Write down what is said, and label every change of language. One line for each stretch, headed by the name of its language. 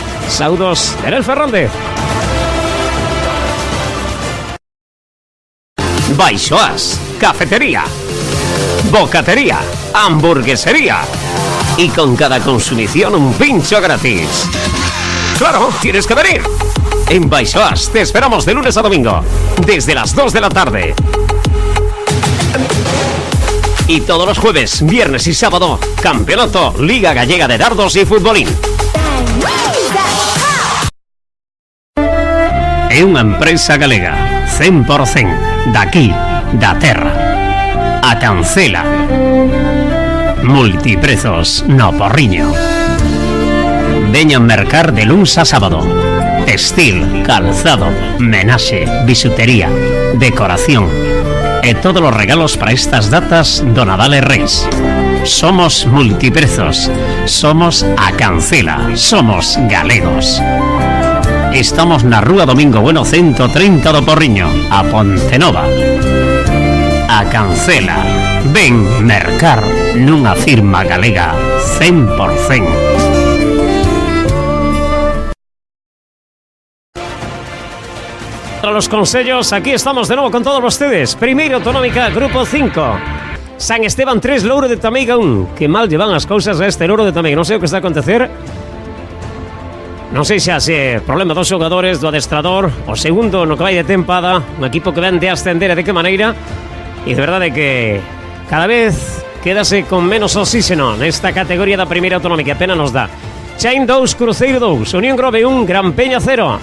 Galician: Saúdos de Nel Fernández.
Spanish: Baixoas, cafetería, bocatería, hamburguesería y con cada consumición un pincho gratis. ¡Claro, tienes que venir! En Baixoas te esperamos de lunes a domingo, desde las 2 de la tarde. Y todos los jueves, viernes y sábado, campeonato, Liga Gallega de Dardos y Futbolín.
Galician: É unha empresa galega, 100%, daqui, da terra. A Cancela. Multiprezos no Porriño. Veñan mercar de luns a sábado. Textil, calzado, menaxe, bisutería, decoración e todos os regalos para estas datas do Nadal e Reis. Somos Multiprezos. Somos a Cancela. Somos galegos. Estamos na Rúa Domingo Bueno 130 do Porriño, a Pontenova. A Cancela. Ven mercar nunha firma galega 100%. Para los consellos, aquí estamos de novo con todos vostedes. Primeira autonómica, Grupo 5. San Esteban 3, Louro de Tameiga 1. Que mal llevan as cousas a este Louro de Tameiga. Non sei o que está a acontecer. Non sei xa se problema dos xogadores, do adestrador, o segundo no que vai de tempada, un equipo que ven de ascender e de que maneira. E de verdade que cada vez quédase con menos oxígeno nesta categoría da primeira autonómica, apenas nos dá. Chain 2, Cruzeiro 2, Unión Grove 1, Gran Peña 0.